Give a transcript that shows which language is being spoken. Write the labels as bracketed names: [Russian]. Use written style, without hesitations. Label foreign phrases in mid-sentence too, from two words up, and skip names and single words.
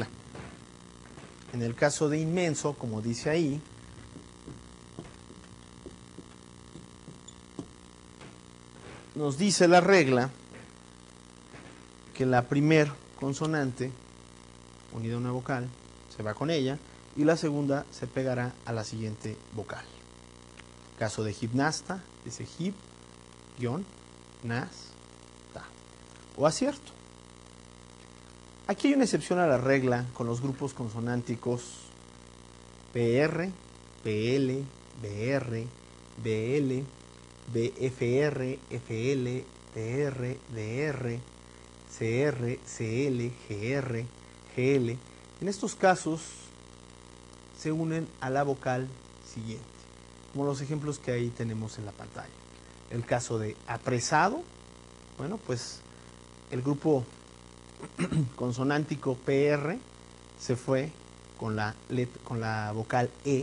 [Spanish] En el caso de inmenso, como dice ahí, nos dice la regla que la primer consonante, unida a una vocal, se va con ella, y la segunda se pegará a la siguiente vocal. Caso de gimnasta, dice hip, guión, nas, ta. O acierto. Aquí hay una excepción a la regla con los grupos consonánticos PR, PL, BR, BL, BFR, FL, TR, DR, CR, CL, GR, GL. En estos casos se unen a la vocal siguiente, como los ejemplos que ahí tenemos en la pantalla. El caso de apresado, bueno, pues el grupo consonántico PR se fue con la vocal E.